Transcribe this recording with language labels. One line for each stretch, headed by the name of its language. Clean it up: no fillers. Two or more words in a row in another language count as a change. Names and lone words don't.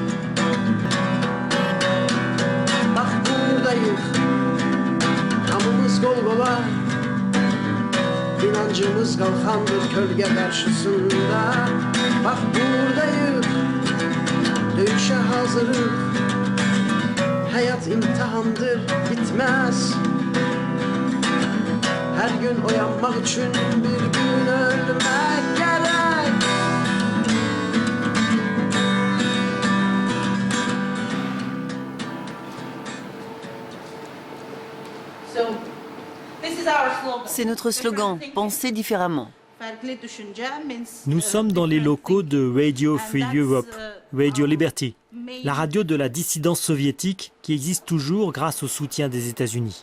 Turkish: Bak buradayız Hamımız kol kola İnancımız kalkandır kölge karşısında Bak buradayız Dövüşe hazırız Hayat imtihandır bitmez Her gün uyanmak için bir gün ölmek gerek
French: C'est notre slogan, penser différemment. Nous sommes dans les locaux de Radio Free Europe, Radio Liberty, la radio de la dissidence soviétique qui existe toujours grâce au soutien des États-Unis.